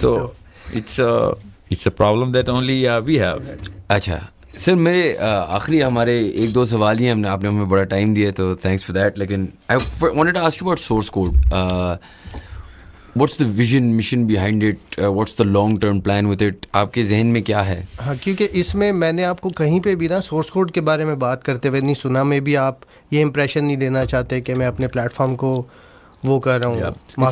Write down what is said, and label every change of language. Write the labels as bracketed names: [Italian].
[English] So it's a problem that only we have. [Urdu] اچھا سر, میرے آخری ہمارے 1-2 سوال ہی ہیں, آپ نے ہمیں بڑا ٹائم دیا تو [English] Thanks for that. لیکن I wanted to ask you about source code. What's the vision, mission behind it? What's the long-term plan with it? [Urdu] آپ کے ذہن میں کیا ہے؟ ہاں کیونکہ اس میں میں نے آپ کو کہیں پہ بھی نا سورس کوڈ کے بارے میں بات کرتے ہوئے نہیں سنا. میں بھی آپ یہ امپریشن نہیں دینا چاہتے کہ میں اپنے پلیٹ فارم کو وہ کر رہا ہوں.